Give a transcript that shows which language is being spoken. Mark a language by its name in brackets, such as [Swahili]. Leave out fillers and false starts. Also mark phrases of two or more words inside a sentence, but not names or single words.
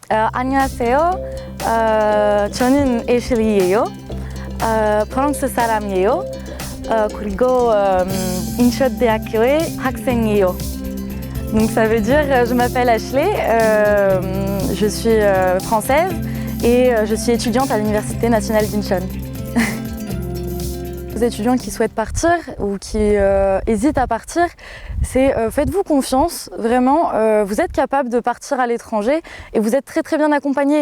[Korean] 안녕하세요. 저는 애슐리예요. 프랑스 사람이에요. 그리고 인천대학교의 학생이에요. [French] Donc ça veut dire je m'appelle Ashley, je suis française et je suis étudiante à l'Université nationale d'Incheon. Aux étudiants qui souhaitent partir ou qui hésitent à partir, c'est faites-vous confiance, vraiment, vous êtes capable de partir à l'étranger et vous êtes très très bien accompagné.